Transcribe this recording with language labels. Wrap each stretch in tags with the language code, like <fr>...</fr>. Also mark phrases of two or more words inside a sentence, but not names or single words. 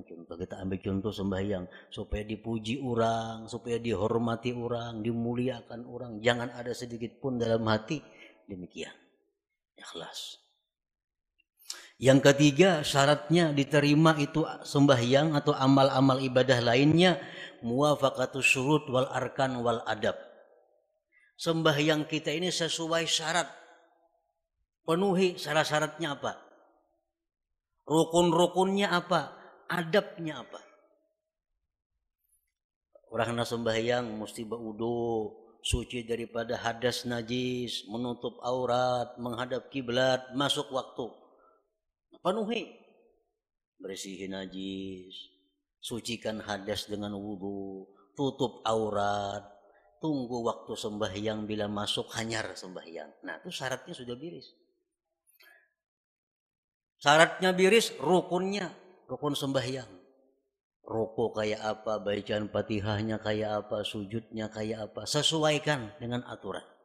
<id>Contoh kita ambil contoh sembahyang supaya dipuji orang, supaya dihormati orang, dimuliakan orang. Jangan ada sedikit pun dalam hati demikian. Ikhlas. Yang ketiga, syaratnya diterima itu sembahyang atau amal-amal ibadah lainnya</id> <ar>muwafaqatus syurut wal arkan wal adab.</ar> <id>Sembahyang kita ini sesuai syarat. Penuhi syarat-syaratnya apa? Rukun-rukunnya apa? Adabnya apa? Orang sembahyang mesti berwudu, suci daripada hadas najis, menutup aurat, menghadap kiblat, masuk waktu. Penuhi. Bersihin najis, sucikan hadas dengan wudu, tutup aurat, tunggu waktu sembahyang, bila masuk hanyar sembahyang. Nah, itu syaratnya sudah biris. Syaratnya biris, rukunnya, rukun sembahyang. Ruku kayak apa, bacaan Fatihahnya kayak apa, sujudnya kayak apa, sesuaikan dengan aturan.</id>